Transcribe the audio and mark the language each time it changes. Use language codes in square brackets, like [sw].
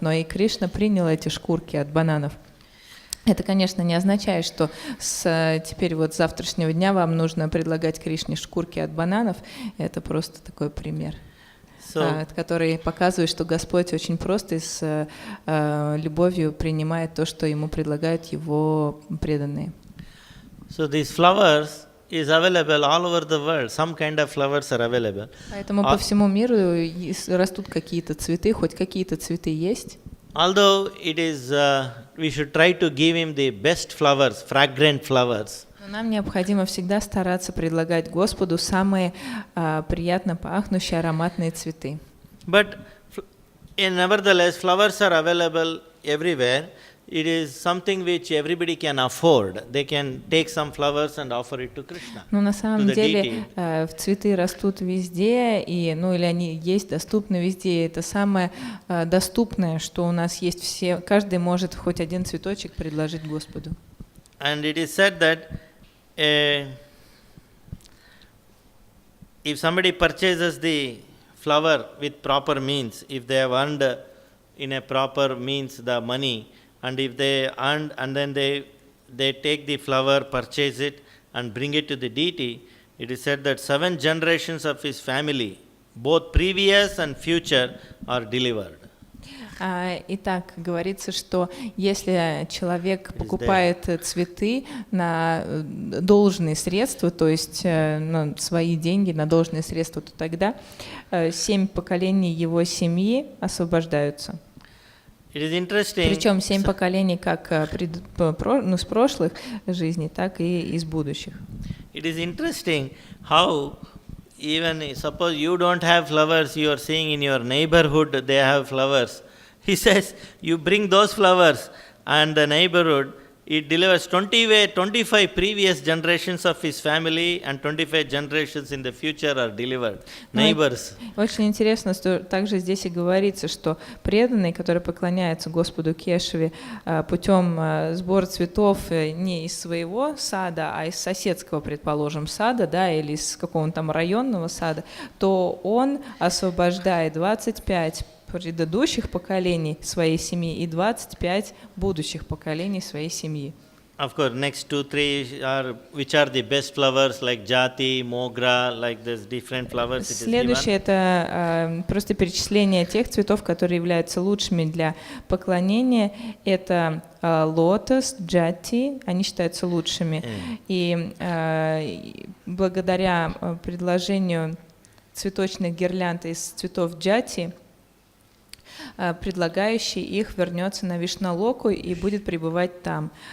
[ru] Но и Кришна принял эти шкурки от бананов. Это, конечно, не означает, что теперь вот с завтрашнего дня вам нужно предлагать Кришне шкурки от бананов. Это просто такой пример, который показывает, что Господь очень просто и с любовью принимает то, что Ему предлагают Его преданные. [en] So these flowers is available all over the world. Some kind of flowers are available. [ru] Поэтому по всему миру растут какие-то цветы, хоть какие-то цветы есть. [en] Although it is, we should try to give him the best flowers, fragrant flowers. [ru] Но нам необходимо всегда стараться предлагать Господу самые приятно пахнущие ароматные цветы. [en] But nevertheless, flowers are available everywhere. It is something which everybody can afford. They can take some flowers and offer it to Krishna. [ru] Но на самом деле цветы растут везде, или они есть, доступны везде. Это самое доступное, что у нас есть. Каждый может хоть один цветочек предложить Господу. [en] And it is said that if somebody purchases the flower with proper means, if they have earned in a proper means the money, and if they earn and then they take the flower, purchase it and bring it to the deity, it is said that 7 generations of his family, both previous and future, are delivered. [ru] Итак, говорится, что если человек покупает цветы на должные средства, то есть свои деньги на должные средства, то тогда 7 поколений его семьи освобождаются. Причем 7 поколений как с прошлых жизней, так и из будущих. [en] It is interesting how even suppose you don't have flowers, you are seeing in your neighborhood they have flowers. He says, you bring those flowers and the neighborhood, It delivers 25 previous generations of his family and 25 generations in the future are delivered. Neighbors. [ru] Очень интересно, что также здесь и говорится, что преданный, который поклоняется Господу Кешаве путем сбора цветов не из своего сада, а из соседского, предположим, сада, да, или из какого-то там районного сада, то он освобождает 25 предыдущих поколений своей семьи и 25 будущих поколений своей семьи. [en] Of course, next 2-3 are which are the best flowers like jati, mogra, like there's different flowers. [ru] Следующее это просто перечисление тех цветов, которые являются лучшими для поклонения. Это лотос, джати, они считаются лучшими. И благодаря предложению цветочных гирлянд из цветов джати, предлагающий их вернется на Вишналоку и будет пребывать там.